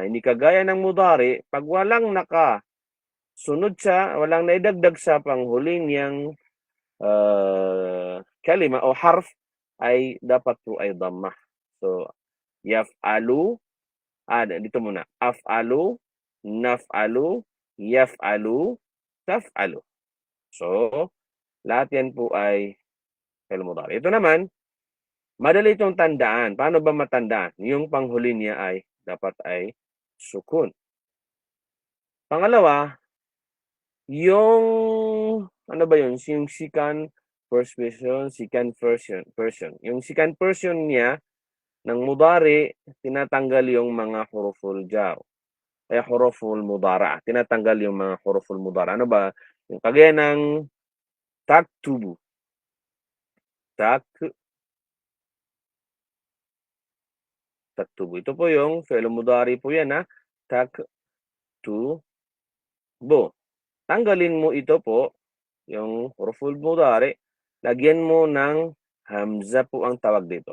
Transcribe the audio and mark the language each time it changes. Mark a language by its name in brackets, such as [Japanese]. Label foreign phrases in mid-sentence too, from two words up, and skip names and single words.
[Filipino] Hindi kagaya ng mudari, pag walang nakasunod siya, walang naidagdag sa panghuli niyang kalima o harf, ay dapat po ay dhamma. So, yaf'alu, dito muna, [Arabic] أفعل، نفعل، يفعل، تفعل. [Filipino] So, lahat yan po ay [Arabic] فعل مضارع. [Filipino] Ito naman, madali itong tandaan. Paano ba matandaan? Yung panghuli niya ay dapat ay sukun. Pangalawa, yung ano ba yun? [English] Yung second first person. [Filipino] Yung [English] second person [Filipino] niya ng mudari, tinatanggal yung mga [Arabic] حروف الجر. [Filipino] Kaya [Arabic] حروف المضارعة. [Filipino] Tinatanggal yung mga [Arabic] حروف المضارعة. [Filipino] Ano ba? Yung kagaya ng taktubu. Taktubu. Ito po yung [Arabic] فعل مضارع [Filipino] po yan, ha? Taktubu. Tanggalin mo ito po, yung [Arabic] حروف المضارع, [Filipino] lagyan mo ng hamza po ang tawag dito.